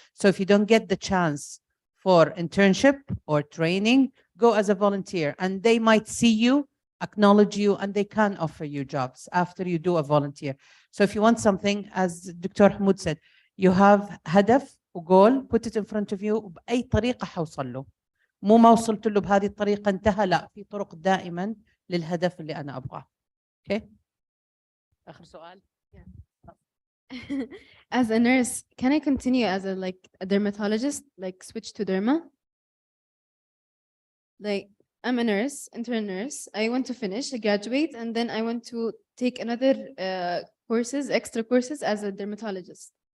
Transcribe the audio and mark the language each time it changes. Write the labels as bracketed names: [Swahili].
[English] So if you don't get the chance for internship or training, go as a volunteer, and they might see you, acknowledge you, and they can offer you jobs after you do a volunteer. So if you want something, as Dr. Hamoud said, you have هدف وgoal, put it in front of you. [Arabic] بأي طريقة حوصل له. مو ما وصلت له بهذه الطريقة انتهى، لا، في طرق دائما للهدف اللي أنا أبغاه. Okay. آخر سؤال. [English] As a nurse, can I continue as a dermatologist, switch to derma? I'm a nurse, intern nurse. I want to finish, graduate, and then I want to take another extra courses as a dermatologist.